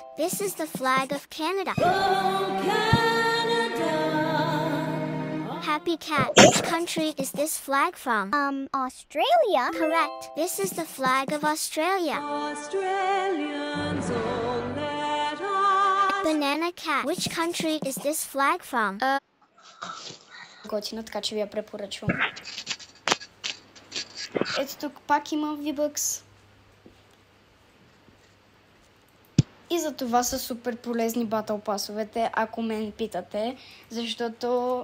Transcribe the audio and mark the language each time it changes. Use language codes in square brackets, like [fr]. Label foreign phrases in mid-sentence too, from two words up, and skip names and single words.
[en] This is the flag of Canada. Happy Cat, which country is this flag from? Australia? Correct. This is the flag of Australia. Banana Cat, which country is this flag from? [bg] Готина, така че ви я препоръчвам. Ето тук пак има V-Bucks. И за това са супер полезни [en] battle passes, [bg] ако мен питате, защото...